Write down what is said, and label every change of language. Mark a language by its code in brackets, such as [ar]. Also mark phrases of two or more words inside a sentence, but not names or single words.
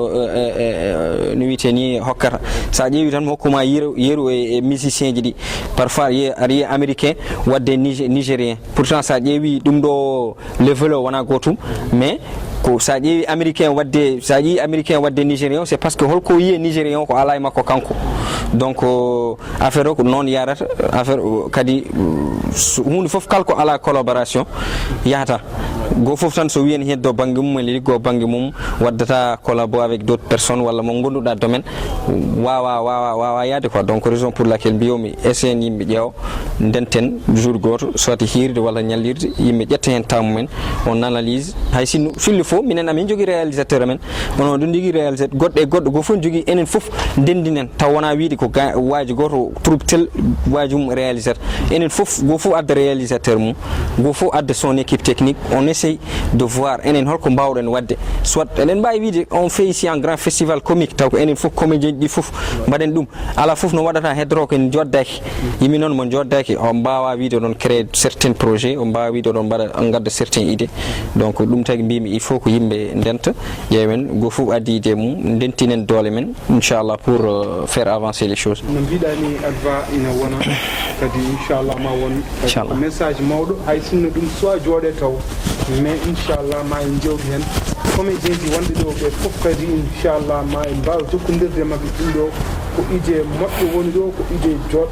[ff] no wiyete ni hokkata sa ƴeewi tan hokkuma yeru e musicien ji ɗi parfois aɗa yiya américain wadde nigérien pourtant sa ƴeewi ɗum ɗo level o wona gotum mais ko sa ƴeewi américain wadde nigérian [fr] c'est parce que [ff] holko yiye nigérian o ko ala e makko kanko donc affaire o ko noon yarata affaire kadi hunde foof kala ko ala collaboration yahata go fof tan so wiyen heddo banggue mum e liggo banggue mum waddata collabo [fr] avec d'autres personnes [ff] walla mo gonduɗa domaine wawa yaade quoi donc [fr] raison pour laquelle [ff] mbiyomi essayen yimɓe ƴeewa ndenten jour goto soit hirde walla ñallirde yimɓe ƴetta hen temps mumen on analyse hay sinno fille fof minen amin jogui réalisateur amen onon ɗum jogui réalisateur goɗɗo go fof jogui enen fof ndendinen taw wona wiide ko waji goto troupe tel waji mum réalisateur enen fof go fof adda réalisateur mum go fof adda [fr] son équipe technique on essaye de voir [ff] enen holko mbawɗen wadde soit enen mbawi wiide [fr] on fait ici un grand festival comique [ff] taw ko enen fof comédien ɗi fof mbaɗen ɗum ala fof no waɗata heddoro ko en joddaki yimi noon mo joddaki on mbawa wiide oɗon créer [fr] certains projets [ff] on mbawa wiide oɗon mbaɗa gadda [fr] certains idées [ff] donc ɗum tagi mbimi [fr] il faut [ff] ko yimɓe ndenta ƴeewen go fof addi idée mum ndentinen doole men inchallah [fr] pour faire avancer les choses [ff] no mbiɗani adva ina wona kadi inchallah ma won message mawɗo hay sinno ɗum soit jooɗe taw mais inchallah ma en jewti hen comédien ji wonɓe ɗo ɓe fof kadi inchallah ma en mbawa jokkodirde mabɓe ɗum ɗo ko ide moƴƴo woni ɗo ko ide joɗɗo